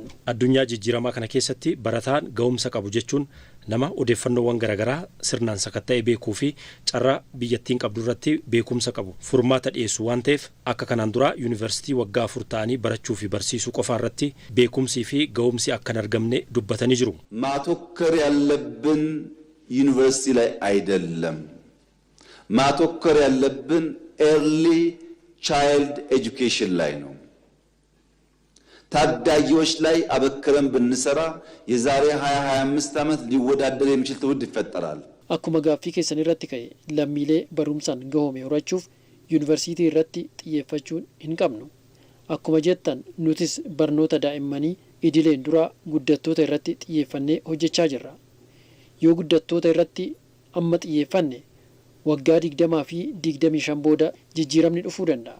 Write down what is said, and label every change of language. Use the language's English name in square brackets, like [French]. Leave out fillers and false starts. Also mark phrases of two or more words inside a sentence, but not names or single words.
[Oromo] Addunyaa jijjiiramaa kana keessatti barataan ga'umsa qabu jechuun nama odeeffannoowwan garaagaraa sirnaan sakatta'ee beekuu fi carraa biyyattiin qabdu irratti beekumsa qabu furmaata dhiyeessu waan ta'eef akka kanaan dura yuunivarsiitii waggaa 4 ta'anii barachuu fi barsiisuu qofaa irratti beekumsii fi ga'umsi akka hin argamne dubbatanii jiru. [Amharic] ማተኮር ያለብን ዩኒቨርሲቲ ላይ አይደለም። ማተኮር ያለብን [English] early child education [Amharic] ላይ ነው። ታዳጊዎች ላይ አበክረን ብንሰራ የዛሬ 20-25 ዓመት ሊወዳደር የሚችል ትውልድ ይፈጠራል። [Oromo] akkuma gaaffii keessan irratti ka'e lammiilee barumsaan gahoome horachuuf yuunivarsiitii irratti xiyyeeffachuun hin qabnu. Akkuma jettan nutis barnoota daa'immanii idileen dura guddattoota irratti xiyyeeffannee hojjechaa jirra. Yoo guddattoota irratti amma xiyyeeffanne waggaa 20 fi 25 booda jijjiiramni dhufuu danda'a.